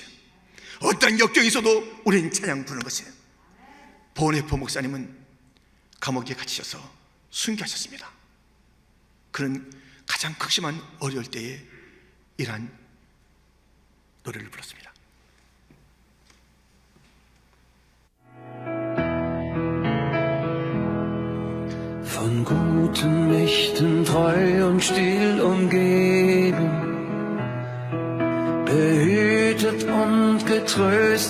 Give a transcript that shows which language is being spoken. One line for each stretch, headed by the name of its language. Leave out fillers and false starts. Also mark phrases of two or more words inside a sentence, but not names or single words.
Korean: 어떤 역경이 있어도 우리는 찬양 부르는 것이에요. 보네포 목사님은 감옥에 갇히셔서 순교하셨습니다. 그는 가장 극심한 어려울 때에 이러한 노래를 불렀습니다.
German: Von guten Mächten treu und still umgeben, behütet und getröstet